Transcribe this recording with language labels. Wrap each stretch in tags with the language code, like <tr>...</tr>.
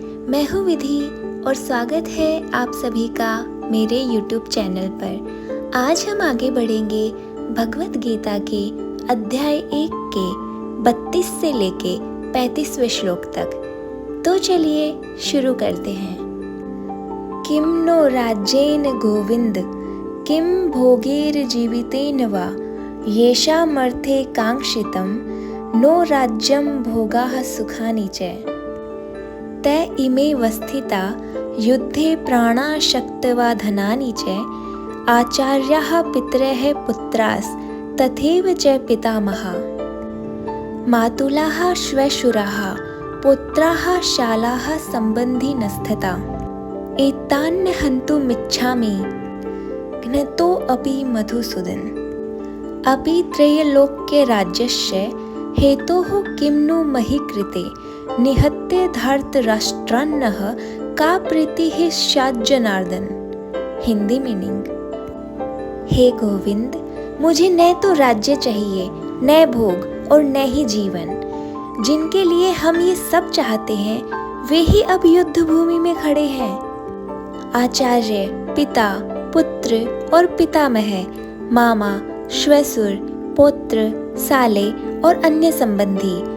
<hi>मैं हूँ विधि और स्वागत है आप सभी का मेरे YouTube चैनल पर। आज हम आगे बढ़ेंगे भगवत गीता के अध्याय 1 के 32 से लेके 35वें श्लोक तक। तो चलिए शुरू करते हैं।</hi> <sa>किम नो राज्येन गोविंद किम भोगेर जीवितेन वा येषामर्थे कांक्षितम् नो राज्यं भोगाः सुखानि च ते इमे वस्थिता युद्धे प्राणाशक्तवा धनानि च आचार्याः पितरः पुत्रास् तथैव च पितामहाः मातुलाः श्वशुराः पुत्राः शालाः सम्बन्धिनस्तथा एतान् हन्तुमिच्छामि घ्नतो अपि मधुसूदन अपि त्रैलोक्य राज्यस्य हेतोः किं नु मही कृते निहत्य धार्तराष्ट्रान्नः का प्रीतिः स्यात् जनार्दन।</sa> <hi>हिंदी मीनिंग। हे गोविंद, मुझे न तो राज्य चाहिए, न भोग और न ही जीवन। जिनके लिए हम ये सब चाहते हैं वे ही अब युद्ध भूमि में खड़े हैं। आचार्य, पिता, पुत्र और पितामह, मामा, श्वशुर, पुत्र, साले और अन्य संबंधी।</hi>